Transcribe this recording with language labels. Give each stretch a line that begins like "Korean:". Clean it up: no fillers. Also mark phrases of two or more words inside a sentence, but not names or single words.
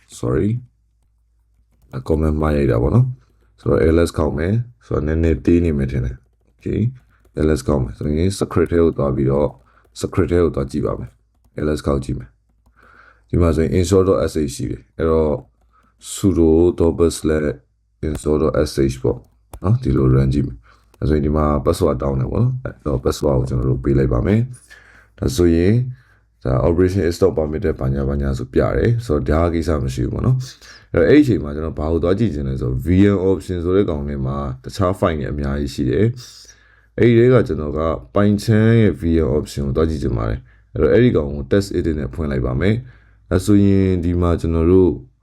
Burmese: comment မှာရိုက်တာပေါ့နော်ဆိုတော့ ls ကောက်မယ်ဆိုတော့နည်းနည်းတေးနေမယ်ထင်တယ် okay ls ကောက်မယ်ဆိုရင် script တွေကိုသွားပြီးတော့ script တွေကိုသွားကြည့်ပါမယ် ls ကောက်ကြည့်မယ်ဒီမှာဆိုရင် install.sh ရှိ တယ်အဲ့တော့ sudo /install.sh ပေါ့နော်ဒီလို run ကြည့်မယ်ဒါဆိုရင်ဒီမှာ password တောင်းတယ်ပေါ့နော်အဲ့တော့ password ကိုကျွန်တော်တို့ပေးလိုက်ပါမယ်ဒါဆိုရင်ဒါ
English: operation stop permit
Burmese: တဲ့ဘာညာဆိုပြတယ်ဆိုတော့ဒါကိစ္စမရှိဘူးပေါ့နော်အဲ့ဒီအချိန်မှာကျွန်တော်ဘာလို့သွားကြည့်ချင်လဲဆိုတော့
English: VM option
Burmese: ဆိုတဲ့ကောင်ထဲမှာတခြား file တွေအများကြီးရှိတယ်အဲ့ဒီတွေကကျွန်တော်ကပိုင်ချမ်းရဲ့
English: VM option
Burmese: ကိုသွားကြည့်ချင်ပါတယ်အဲ့တော့အဲ့ဒီကောင်ကို
English: test edit
Burmese: နဲ့ဖွင့်လိုက်ပါမယ်အဲဆိုရင်ဒီမှာကျွန်တော်တို့